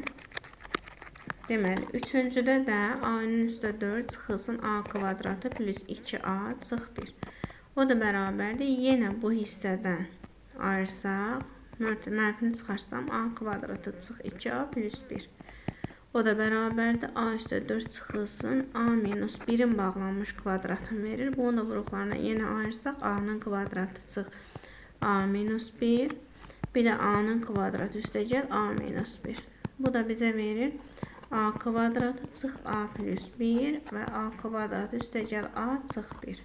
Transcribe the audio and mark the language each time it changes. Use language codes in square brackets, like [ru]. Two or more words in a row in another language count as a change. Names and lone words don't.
[az] Deməli, üçüncüdə də A-nın üstə 4 çıxılsın A kvadratı plus 2A çıx 1. O da bərabərdir. Yenə bu hissədən ayırsaq, mənfini çıxarsam a kvadratı çıx 2a plus 1. O da bərabərdir. A üstə 4 çıxılsın. A minus 1-in bağlanmış kvadratını verir. Bunu da vuruqlarına yenə ayırsaq a-nın kvadratı çıx a minus 1. Bir də a-nın kvadratı üstəgəl a minus 1. Bu da bizə verir a kvadratı çıx a plus 1 və a kvadratı üstəgəl a çıx 1.